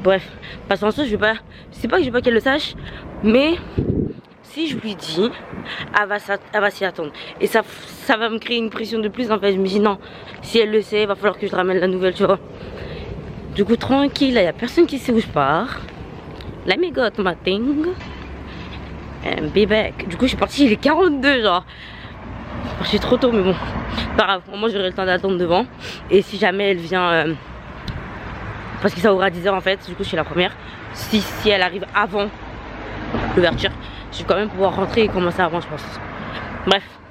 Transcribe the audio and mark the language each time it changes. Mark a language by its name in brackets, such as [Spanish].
[French] Bref, parce qu'en soi je sais pas que je veux pas qu'elle le sache, mais si je lui dis, elle va s'y attendre. Et ça va me créer une pression de plus en fait. Je me dis non, si elle le sait, il va falloir que je ramène la nouvelle, tu vois. Du coup tranquille, il n'y a personne qui sait où je pars. [English] Let me go to my thing and be back. [French] Du coup je suis partie, il est 42 genre. Je suis trop tôt mais bon, pas grave, moi j'aurai le temps d'attendre devant. Et si jamais elle vient, parce que ça ouvre à 10h en fait, du coup je suis la première. Si elle arrive avant l'ouverture, je vais quand même pouvoir rentrer et commencer avant je pense. Bref.